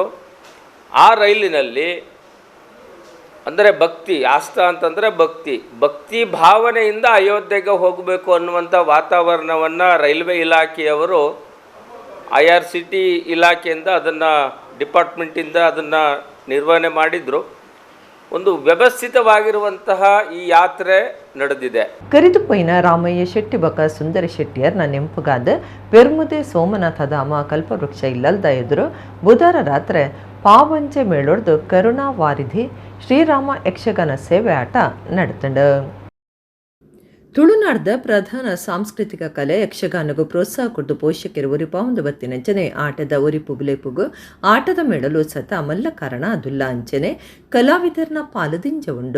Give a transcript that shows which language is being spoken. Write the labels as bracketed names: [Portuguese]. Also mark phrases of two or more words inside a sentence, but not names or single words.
[Kannada] ಆ ರೈಲಿನಲ್ಲಿ ಅಂದರೆ ಭಕ್ತಿ, ಆಸ್ಥಾ ಅಂತಂದರೆ ಭಕ್ತಿ ಭಾವನೆಯಿಂದ ಅಯೋಧ್ಯೆಗೆ ಹೋಗಬೇಕು ಅನ್ನುವಂಥ ವಾತಾವರಣವನ್ನು ರೈಲ್ವೆ ಇಲಾಖೆಯವರು IRCT ಇಲಾಖೆಯಿಂದ ಅದನ್ನು ಡಿಪಾರ್ಟ್ಮೆಂಟಿಂದ ಅದನ್ನು ನಿರ್ವಹಣೆ ಮಾಡಿದರು. ಒಂದು ವ್ಯವಸ್ಥಿತವಾಗಿರುವಂತಹ ಈ ಯಾತ್ರೆ ನಡೆದಿದೆ. [Tulu] ಕರಿದುಪೋಯಿನ ರಾಮಯ್ಯ ಶೆಟ್ಟಿ ಬಕ ಸುಂದರಿ ಶೆಟ್ಟಿಯರ್ನ ನೆಂಪುಗಾದ ಪೆರ್ಮುದೆ ಸೋಮನಾಥ ಧಾಮ ಕಲ್ಪವೃಕ್ಷ ಇಲ್ಲಲ್ದ ಎದುರು ಬುಧವಾರ ರಾತ್ರಿ ಪಾವಂಚೆ ಮೇಳೊಡ್ದು ಕರುಣಾ ವಾರಿಧಿ ಶ್ರೀರಾಮ ಯಕ್ಷಗಾನ ಸೇವೆ ಆಟ ನಡೆತಂಡು. ತುಳುನಾಡದ ಪ್ರಧಾನ ಸಾಂಸ್ಕೃತಿಕ ಕಲೆ ಯಕ್ಷಗಾನಗೂ ಪ್ರೋತ್ಸಾಹ ಕೊಟ್ಟು ಪೋಷಕರು ಒರಿಪಾವಂದು ಬತ್ತಿನಂಚನೆ ಆಟದ ಒರಿಪು ಬುಲೆಪುಗು ಆಟದ ಮೇಳಲು ಸತ ಮಲ್ಲ ಕಾರಣ ಅದುಲ್ಲ ಅಂಚನೆ ಕಲಾವಿದರ್ನ ಪಾಲದಿಂಜ ಉಂಡು.